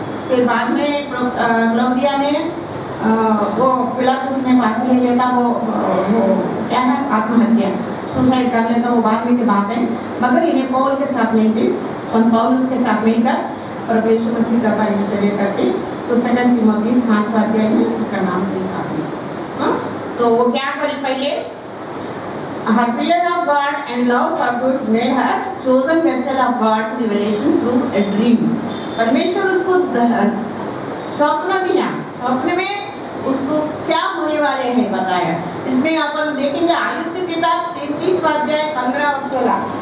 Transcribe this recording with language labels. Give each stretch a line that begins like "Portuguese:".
Hindi: फिर बाद में क्लौदिया ने वो पिलातुस ने फांसी ले लेता, वो क्या है आत्महत्या, सुसाइड कर लेता, वो बाद में की बात है। मगर इन्हें पौल के साथ मिलती, पौलुस के साथ मिलकर प्रभु यीशु मसीह का परिचय करते। तो 2 तिमोथी 5 अध्याय में उसका नाम लिखा है। तो वो क्या करी पहले,
English: her fear of God and love for good made her chosen vessel of God's revelation through a dream.
Hindi: परमेश्वर उसको स्वप्न दिया, स्वप्न में उसको क्या होने वाले हैं बताया। इसमें अपन देखेंगे आयुब की किताब 33 अध्याय 15 और 16।